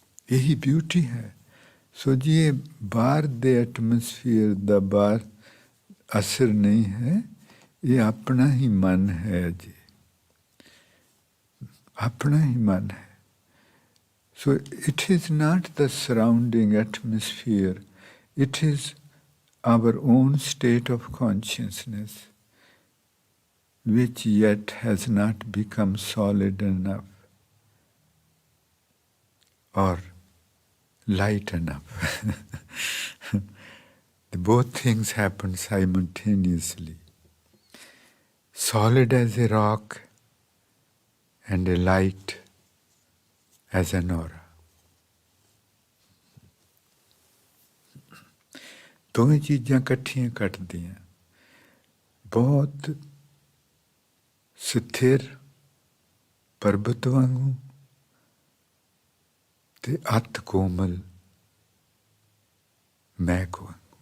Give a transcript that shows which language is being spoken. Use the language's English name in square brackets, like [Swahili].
[Punjabi] ਇਹੀ ਬਿਊਟੀ ਹੈ। ਸੋ ਜੀ ਇਹ ਬਾਹਰ ਦੇ ਐਟਮੋਸਫੀਅਰ ਦਾ ਬਾਹਰ ਅਸਰ ਨਹੀਂ ਹੈ, ਇਹ ਆਪਣਾ ਹੀ ਮਨ ਹੈ ਜੀ, ਆਪਣਾ ਹੀ ਮਨ ਹੈ। [English] So it is not the surrounding atmosphere, it is our own state of consciousness which yet has not become solid enough or light enough. Both things happen simultaneously. Solid as a rock and a light as an aura. [Punjabi] ਦੋਵੇਂ ਚੀਜ਼ਾਂ ਇਕੱਠੀਆਂ ਘਟਦੀਆਂ, ਬਹੁਤ ਸਥਿਰ ਪਰਬਤ ਵਾਂਗੂ ਤੇ ਅਤ ਕੋਮਲ ਮੈਘ ਵਾਂਗੂ।